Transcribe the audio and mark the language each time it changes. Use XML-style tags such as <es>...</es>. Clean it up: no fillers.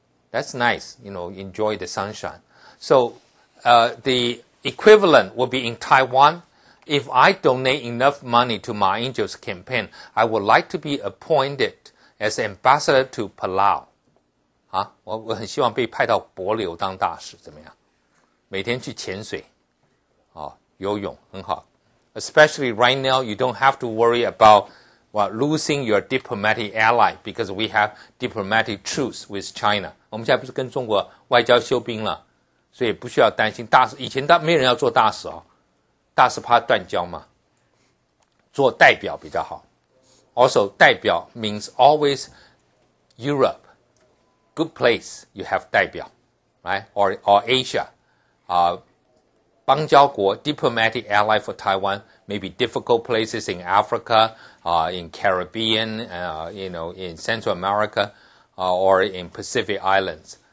<en>That's nice, enjoy the sunshine. So the equivalent will be in Taiwan. If I donate enough money to Ma Ying-jeou's campaign, I would like to be appointed as ambassador to Palau.</en> <zh>我很希望被派到帛琉当大使，怎么样？每天去潜水，游泳很好。</zh> <en>Especially right now, you don't have to worry about while losing your diplomatic ally because we have diplomatic truce with China.</en> <zh>我们现在不是跟中国外交休兵了，所以不需要担心大使。以前没人要做大使哦，大使怕断交嘛，做代表比较好。</zh> <en>Also, 代表 means always Europe, good place. You have 代表, right? Or Asia, 邦交国 diplomatic ally for Taiwan. Maybe difficult places in Africa, in Caribbean, in Central America, or in Pacific Islands.</en>